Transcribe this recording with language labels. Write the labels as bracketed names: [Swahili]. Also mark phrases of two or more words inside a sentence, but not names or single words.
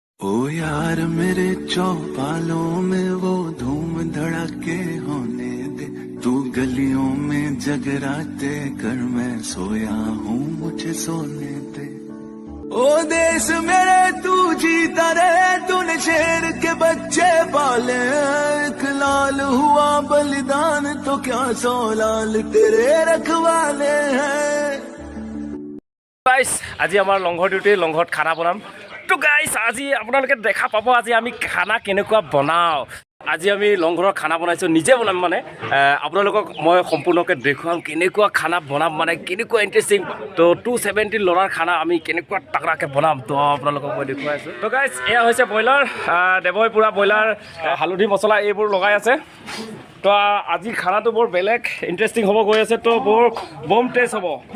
[Hindi] ओ यार मेरे चौपालों में वो धूम धड़ाके होने दे, तू गलियों में जगराते कर, मैं सोया हूँ मुझे सोने दे। ओ देश मेरे तू जीता रहे, तूने शेर के बच्चे पाले, एक लाल हुआ बलिदान तो क्या 100 लाल तेरे रखवाले हैं। [Assamese] गाइस আজি আমাৰ লংঘৰ ডিউটি লংঘৰত খানা বনাম তো গাইস আজি আপোনালোকে দেখা পাব আজি আমি খানা কেনেকুৱা বনাও আজি আমি লংঘৰৰ খানা বনাইছো নিজে বনাম মানে আপোনালোকক মই সম্পূৰ্ণকৈ দেখুৱাম কেনেকুৱা খানা বনাম মানে কেনেকুৱা ইন্টাৰেষ্টিং তো 270 লৰাৰ খানা আমি কেনেকুৱা টাকৰাকে বনাম তো আপোনালোকক মই দেখুৱাইছো তো গাইস এয়া হৈছে বয়লাৰ দেৱই পুৰা বয়লাৰ হালধি মছলা এইবোৰ লগাই আছে তো আজি খানাটো বৰ বেলেগ ইন্টাৰেষ্টিং হ'ব গৈ আছে তো বৰ [English] bomb taste [Assamese] হ'ব